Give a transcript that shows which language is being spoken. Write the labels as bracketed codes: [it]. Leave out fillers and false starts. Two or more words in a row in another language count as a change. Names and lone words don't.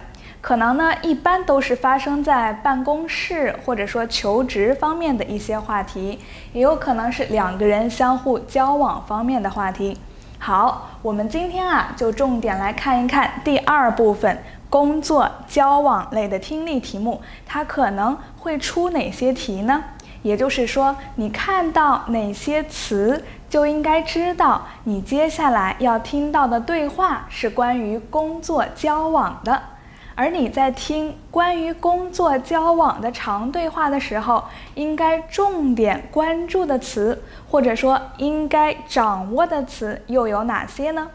[zh] 可能呢，一般都是發生在辦公室或者說求職方面的一些話題，也有可能是2個人相互交往方面的話題。好，我們今天就重點來看一看第2部分工作交往類的聽力題目，它可能會出哪些題呢？也就是說，你看到哪些詞，就應該知道你接下來要聽到的對話是關於工作交往的。而你在聽關於工作交往的長對話的時候，應該重點關注的詞，或者說應該掌握的詞又有哪些呢？